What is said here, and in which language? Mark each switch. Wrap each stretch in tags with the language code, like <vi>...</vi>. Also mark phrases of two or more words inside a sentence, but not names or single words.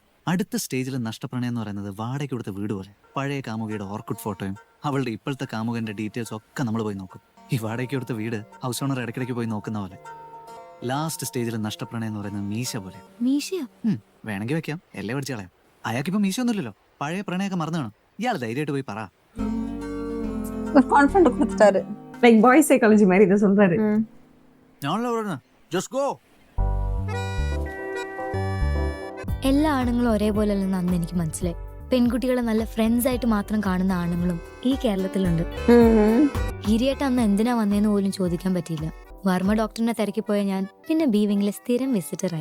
<ml>അടുത്ത സ്റ്റേജിൽ നഷ്ടപ്രണയം എന്ന് പറയുന്നത് വാടകയ്ക്ക് കൊടുത്ത വീട് പോലെ. പഴയ കാമുകിയുടെ ഓർക്കുഡ് ഫോട്ടോയും അവളുടെ ഇപ്പോഴത്തെ കാമുകന്റെ ഡീറ്റെയിൽസ് ഒക്കെ നമ്മൾ പോയി നോക്കും. ഈ വാടകയ്ക്ക് കൊടുത്ത വീട്</ml> <en>house owner</en> <ml>ഇടയ്ക്കിടയ്ക്ക് പോയി നോക്കുന്ന പോലെ. ലാസ്റ്റ് സ്റ്റേജിൽ നഷ്ടപ്രണയം എന്ന് പറയുന്നത് മീശ പോലെ. മീശയോ? വേണമെങ്കിൽ വെക്കാം, എല്ലാം പഠിച്ചു കളയാം. അയാൾക്കിപ്പോ മീശ ഒന്നുമില്ലല്ലോ, പഴയ പ്രണയമൊക്കെ മറന്നു കാണും. ഇയാൾ ധൈര്യമായിട്ട് പോയി പറ.</ml> <ta>ஒரு கான்ஃபிடன்ட் கொடுத்துட்டாரு.</ta> <en>like boy psychology</en> <ta>மாதிரி இதை சொல்றாரு.</ta> <ml>ഞാനല്ലോ പറഞ്ഞത്,</ml> <en>just go.</en> <ml>എല്ലാ ആണുങ്ങളും ഒരേപോലെ അല്ലെന്ന് അന്ന് എനിക്ക് മനസ്സിലായി. പെൺകുട്ടികളെ നല്ല ഫ്രണ്ട്സ് ആയിട്ട് മാത്രം കാണുന്ന ആണുങ്ങളും ഈ കേരളത്തിലുണ്ട്. ഗിരിയേട്ട അന്ന് എന്തിനാ വന്നേന്ന് പോലും ചോദിക്കാൻ പറ്റിയില്ല. വർമ്മ ഡോക്ടറിനെ തിരക്കി പോയ ഞാൻ പിന്നെ ബി വിങ്ങിലെ സ്ഥിരം വിസിറ്ററായി.</ml>